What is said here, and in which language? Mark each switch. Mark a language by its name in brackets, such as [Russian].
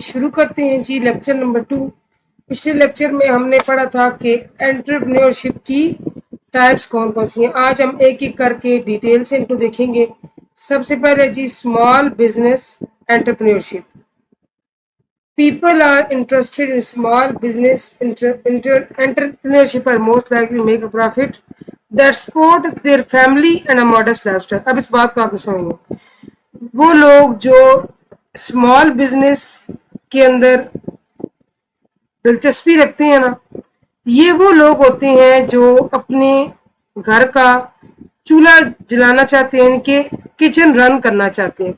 [Urdu] شروع کرتے ہیں جی لیکچر نمبر 2. پچھلے لیکچر میں ہم نے پڑھا تھا کہ انٹرپرینیورشپ کی ٹائپس کون کون سی ہیں. آج ہم ایک ایک کر کے ڈیٹیل سے ان کو دیکھیں گے. سب سے پہلے جی small business entrepreneurship. [English] People are interested in small business entrepreneurship are most likely to make a profit that support their family and a modest lifestyle. [Urdu] اب اس بات کو آپ سمجھیں گے. وہ لوگ جو اسمال بزنس کے اندر دلچسپی رکھتے ہیں نا، یہ وہ لوگ ہوتے ہیں جو اپنے گھر کا چولہا جلانا چاہتے ہیں، کہ کچن رن کرنا چاہتے ہیں.